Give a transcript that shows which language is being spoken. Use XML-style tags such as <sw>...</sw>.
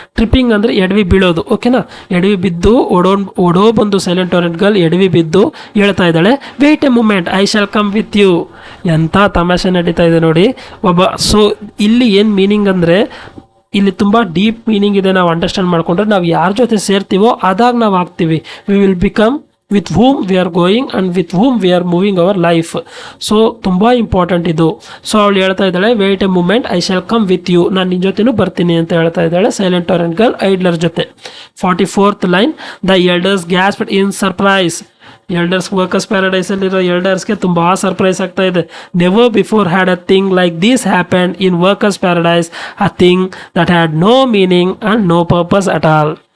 <kn>Tripping ಅಂದರೆ ಎಡವಿ ಬೀಳೋದು, ಓಕೆನಾ, ಎಡವಿ ಬಿದ್ದು ಓಡೋ ಬಂದು ಸೈಲೆಂಟ್ ಟೊರೆಂಟ್ ಗರ್ಲ್ ಎಡವಿ ಬಿದ್ದು ಹೇಳ್ತಾ ಇದ್ದಾಳೆ,</kn> <en>Wait a moment, I shall come with you.</en> <kn>ಎಂಥ ತಮಾಷೆ ನಡೀತಾ ಇದೆ ನೋಡಿ ಒಬ್ಬ. ಸೊ ಇಲ್ಲಿ ಏನು ಮೀನಿಂಗ್ ಅಂದರೆ, ಇಲ್ಲಿ ತುಂಬ ಡೀಪ್ ಮೀನಿಂಗ್ ಇದೆ. ನಾವು ಅಂಡರ್ಸ್ಟ್ಯಾಂಡ್ ಮಾಡ್ಕೊಂಡ್ರೆ ನಾವು ಯಾರ ಜೊತೆ ಸೇರ್ತೀವೋ ಅದಾಗ ನಾವು ಆಗ್ತೀವಿ.</kn> <en>We will become with whom we are going and with whom we are moving our life.</en> <kn>So ತುಂಬ ಇಂಪಾರ್ಟೆಂಟ್ ಇದು. ಸೊ ಅವಳು ಹೇಳ್ತಾ ಇದ್ದಾಳೆ,</kn> <en>wait a moment, I shall come with you,</en> <kn>ನಾನು ನಿನ್ನ ಜೊತೆನೂ ಬರ್ತೀನಿ ಅಂತ ಹೇಳ್ತಾ ಇದ್ದಾಳೆ ಸೈಲೆಂಟ್ ಟೊರೆಂಟ್ ಗರ್ಲ್ ಐಡ್ಲರ್ ಜೊತೆ.</kn> <en>44th line, the elders gasped in surprise.</en> <kn>Elders workers ಪ್ಯಾರಡೈಸಲ್ಲಿರೋ ಎಲ್ಡರ್ಸ್ಗೆ ತುಂಬ ಸರ್ಪ್ರೈಸ್ ಆಗ್ತಾ ಇದೆ.</kn> <en>Never before had a thing like this happened in workers paradise, a thing that had no meaning and no purpose at all.</en>